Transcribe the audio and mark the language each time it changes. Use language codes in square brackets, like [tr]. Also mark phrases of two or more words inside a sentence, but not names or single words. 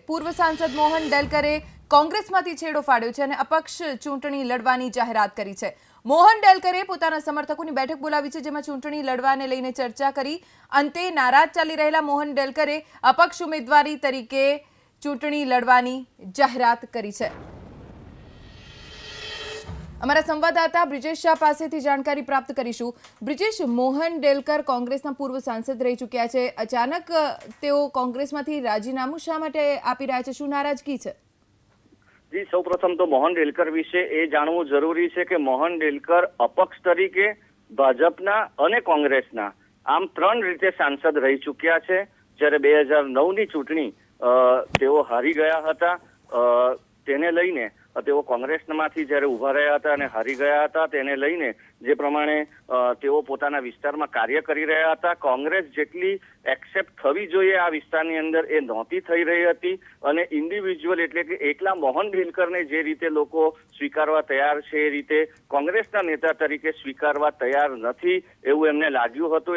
[gu] પૂર્વ સાંસદ મોહન ડેલકરે કોંગ્રેસમાંથી છેડો ફાડ્યો છે અને અપક્ષ ચૂંટણી લડવાની જાહેરાત કરી છે। મોહન ડેલકરે પોતાના સમર્થકોની બેઠક બોલાવી છે, જેમાં ચૂંટણી લડવાને લઈને ચર્ચા કરી। અંતે નારાજ ચાલી રહેલા મોહન ડેલકરે અપક્ષ ઉમેદવારી તરીકે ચૂંટણી લડવાની જાહેરાત કરી છે। હમારા સંવાદદાતા બ્રિજેશ શાહ પાસેથી જાણકારી પ્રાપ્ત કરીશું। બ્રિજેશ, મોહન ડેલકર કોંગ્રેસના પૂર્વ સાંસદ રહી ચૂક્યા છે, અચાનક તેઓ કોંગ્રેસમાંથી રાજીનામું શા માટે આપી રહ્યા છે? શું નારાજગી છે? જી, સૌપ્રથમ તો મોહન ડેલકર વિષે એ जाणવું જરૂરી છે કે મોહन ડેલકર અપક્ષ તરીકે ભાજપના અને કોંગ્રેસના આમ ત્રણ રીતે સાંસદ રહી ચૂક્યા છે। જ્યારે 2009 ની ચૂંટણી તેઓ હારી ગયા હતા, તેને લઈને તેઓ કોંગ્રેસમાંથી જ્યારે ઉભા રહ્યા હતા અને હારી ગયા હતા, તેને લઈને જે પ્રમાણે તેઓ પોતાના વિસ્તારમાં કાર્ય કરી રહ્યા હતા, કોંગ્રેસ જેટલી એક્સેપ્ટ થવી જોઈએ આ વિસ્તારની અંદર એ નહોતી થઈ રહી હતી અને ઇન્ડિવિજ્યુઅલ એટલે કે એકલા મોહન ડેલકરને જે રીતે લોકો સ્વીકારવા તૈયાર છે એ રીતે કોંગ્રેસના નેતા તરીકે સ્વીકારવા તૈયાર નથી એવું એમને લાગ્યું હતું।